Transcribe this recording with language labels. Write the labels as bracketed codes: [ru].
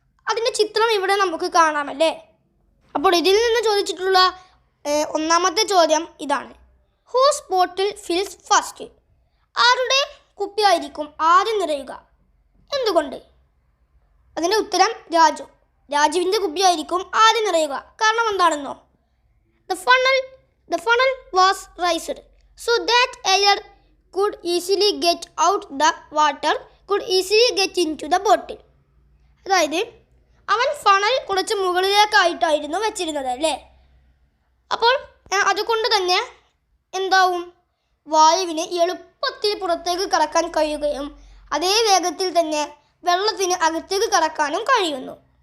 [ml] അതിൻ്റെ ചിത്രം ഇവിടെ നമുക്ക് കാണാമല്ലേ. അപ്പോൾ ഇതിൽ നിന്ന് ചോദിച്ചിട്ടുള്ള ഒന്നാമത്തെ ചോദ്യം ഇതാണ്, [en] whose bottle fills first, [ml] ആരുടെ കുപ്പിയായിരിക്കും ആദ്യം നിറയുക, എന്തുകൊണ്ട്? അതിൻ്റെ ഉത്തരം രാജുവിൻ്റെ കുപ്പിയായിരിക്കും ആദ്യം നിറയുക. കാരണം എന്താണെന്നോ, [en] the funnel was raised so that air could easily get out, the water could easily get into the bottle. [ml] അതായത് അവൻ ഫണൽ കുറച്ച് മുകളിലേക്കായിട്ടായിരുന്നു വെച്ചിരുന്നത് അല്ലേ. അപ്പോൾ അതുകൊണ്ട് തന്നെ എന്താവും, വായുവിന് എളുപ്പത്തിൽ പുറത്തേക്ക് കടക്കാൻ കഴിയുകയും അതേ വേഗത്തിൽ തന്നെ വെള്ളത്തിന് അകത്തേക്ക് കടക്കാനും കഴിയുന്നു.